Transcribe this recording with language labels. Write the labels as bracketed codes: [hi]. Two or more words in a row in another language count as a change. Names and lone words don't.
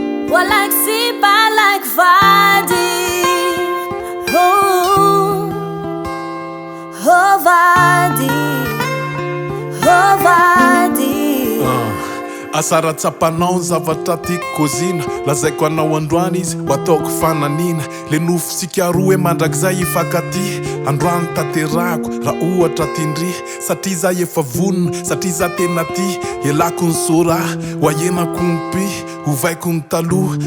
[en] Well, like sheep, I like vadi. Oh, oh, vadi. Oh, vadi. [mg] Ah, asa ratsapanao ny zavatra tiako kozina. Lazaiko anao androany izy, ho ataoko fananiana. Le nofo sika roa hoe mandrakizay hifankaty. Androany tanterahako, raha ohatra tindry. Satria za efa vonona, satria za tena tia. Ialako ny sora, ho ahenako ny mpi, ho vaiko ny taloha.